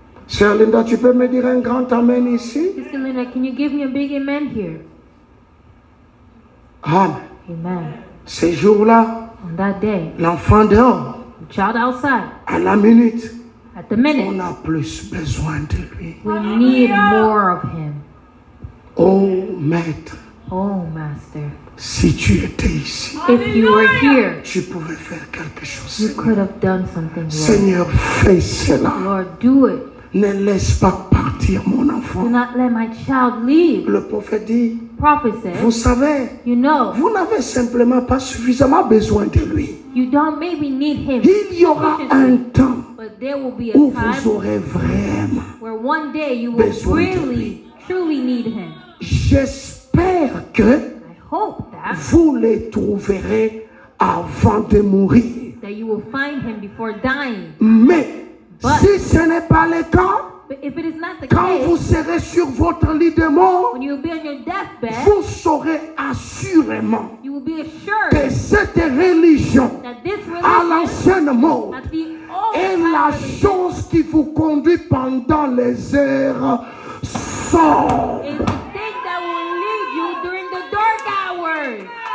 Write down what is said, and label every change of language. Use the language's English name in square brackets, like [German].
[French] Sœur Linda, tu peux me dire un grand amen ici? [English] Sister Linda, can you give me a big amen here? [French] Amen. [English] Amen. [French] Ces jours-là, [English] On that day, [French] l'enfant dehors, [English] the child outside, [French] à la minute, [English] at the on minute, [French] a plus besoin de lui. [English] we need more of him. [French] Oh maître, [English] Oh, Master. [French] si tu étais ici, [English] If you were here, [French] tu pouvais faire quelque chose. [English] you could have done something, Lord. [French] Seigneur, fais cela. [English] Lord, do it. [French] Ne laisse pas partir mon [English] Do [French] enfant. [English] not let my child leave. [French] Le prophète dit, [English] Prophet [French] vous [English] said, [French] savez, [English] you know, [French] vous n'avez simplement pas suffisamment besoin de lui. [English] you don't maybe need him [French] Il y aura un [English] sufficiently, [French] temps [English] but there will be a [French] où vous [English] time [French] aurez vraiment. [English] where one day you will [French] besoin de [English] really, truly need him. [French] J'espère que [English] I hope that [French] vous les trouverez avant de mourir. [English] you will find him before dying. [French] Mais [English] But- [French] si ce n'est pas le cas, [English] But if it is not the [French] quand vous [English] case, [French] serez sur votre lit de mort, [English] when you will be on your deathbed, [French] vous saurez assurément [English] you will be [French] que [English] assured [French] cette religion [English] that this [French] à [English] religion, [French] l'ancienne mode [English] that the old [French] est [English] time [French] la [English] religion, [French] chose qui vous conduit pendant les heures sombres. [English] is the thing that will lead you during the dark hours.